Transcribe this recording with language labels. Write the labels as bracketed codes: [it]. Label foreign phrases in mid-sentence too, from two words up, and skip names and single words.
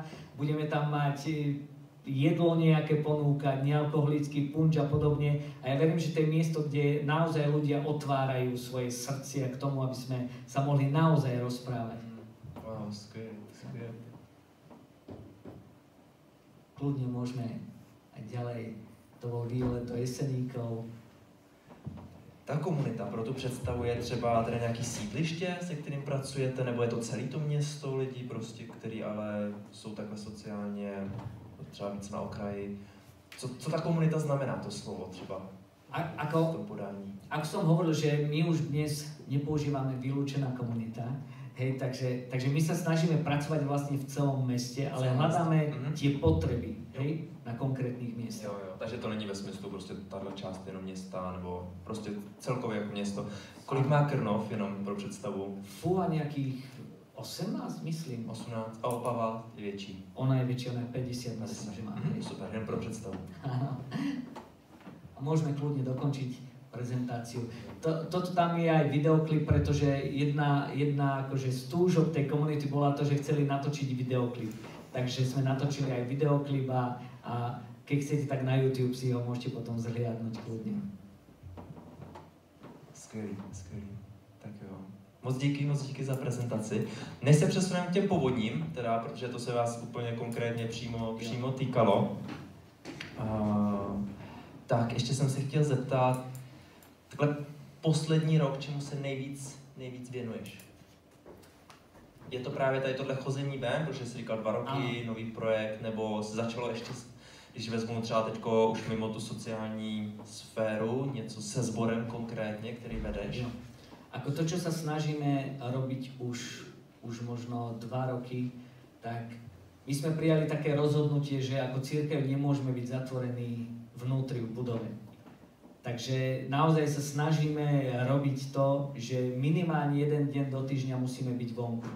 [sk] Budeme tam mať jedlo nejaké ponúkať, nealkoholický punč a podobne. A ja verím, že to je miesto, kde naozaj ľudia otvárajú svoje srdcia k tomu, aby sme sa mohli naozaj rozprávať. [cs] Wow, skvělé. [sk] Kľudne môžeme aj ďalej. To bol výlet do Jeseníkov. [cs] Ta komunita proto představuje třeba tady nějaký sídliště, se kterým pracujete, nebo je to celé to město lidí, prostě, který ale jsou takhle sociálně třeba víc na okraji. Co ta komunita znamená, to slovo třeba v tom podání? [sk] Ako som hovoril, že my už dnes nepoužívame vylúčená komunita, hej, takže my sa snažíme pracovať vlastne v celom meste, ale hľadáme tie potreby, hej, na konkrétnych miestach. [cs] Jo, takže to není ve smyslu prostě tato část jenom města, nebo prostě celkově jako město. Kolik má Krnov, jenom pro představu? [sk] Fúha nejakých 18, myslím. [cs] 18, a Opava je větší. [sk] Ona je väčšia, ona je 50, myslím, že má. [cs] Super, jen pro představu. [sk] Áno. A môžeme kľudne dokončiť prezentáciu. Toto tam je aj videoklip, pretože jedna akože z túžob tej komunity bola to, že chceli natočiť videoklip. Takže sme natočili aj videoklip a keď chcete, tak na YouTube si ho môžete potom zhliadnúť kľudne. [cs] Skvělý. Tak jo. Moc díky za prezentaci. Než se přesuneme k těm povodním, teda, protože to se vás úplně konkrétně přímo týkalo, tak ještě jsem se chtěl zeptat, takhle poslední rok, čemu se nejvíc věnuješ? Je to právě tady tohle chození ven, protože jsi říkal 2 roky, nový projekt, nebo se začalo ještě, když vezmu třeba teďko už mimo tu sociální sféru, něco se sborem konkrétně, který vedeš? No. [sk] Ako to, čo sa snažíme robiť už možno 2 roky, tak my sme prijali také rozhodnutie, že ako cirkev nemôžeme byť zatvorení vnútri v budove. Takže naozaj sa snažíme robiť to, že minimálne 1 deň do týždňa musíme byť vonku.